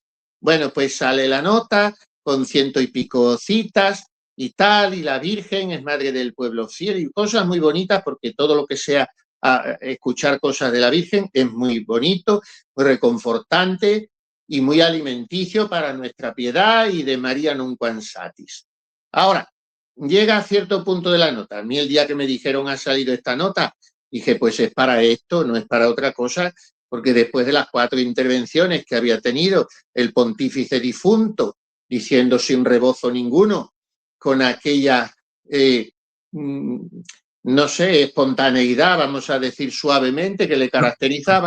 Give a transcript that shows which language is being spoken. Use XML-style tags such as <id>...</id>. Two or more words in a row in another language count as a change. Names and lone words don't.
<es>Bueno, pues sale la nota con 100 y pico citas y tal, y la Virgen es madre del pueblo fiel y cosas muy bonitas, porque todo lo que sea a escuchar cosas de la Virgen es muy bonito, muy reconfortante y muy alimenticio para nuestra piedad y de María</es> <la>nunquam satis.</la> <es>Ahora, llega a cierto punto de la nota. A mí el día que me dijeron ha salido esta nota, dije, pues es para esto, no es para otra cosa, porque después de las 4 intervenciones que había tenido el pontífice difunto, diciendo sin rebozo ninguno, con aquella, no sé, espontaneidad, vamos a decir suavemente, que le caracterizaba.</es>